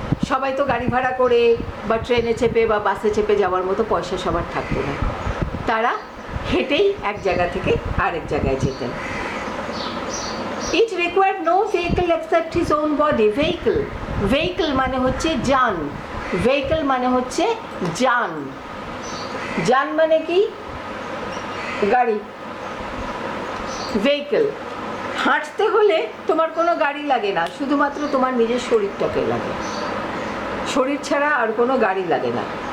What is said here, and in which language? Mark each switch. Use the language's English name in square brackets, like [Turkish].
[Bangla] সবাই তো গাড়ি ভাড়া করে বা ট্রেনে চেপে বা বাসে চেপে যাওয়ার মতো পয়সা সবার থাকতো না, তারা হেঁটেই এক জায়গা থেকে আরেক জায়গায় যেতেন। [English] It required no vehicle except his own body. [Bangla] Vehicle মানে হচ্ছে যান, vehicle মানে হচ্ছে যান, যান মানে কি? গাড়ি। vehicle, হাঁটতে হলে তোমার কোনো গাড়ি লাগে না, শুধুমাত্র তোমার নিজের শরীরটাকে লাগে, শরীর ছাড়া আর কোনো গাড়ি লাগে না।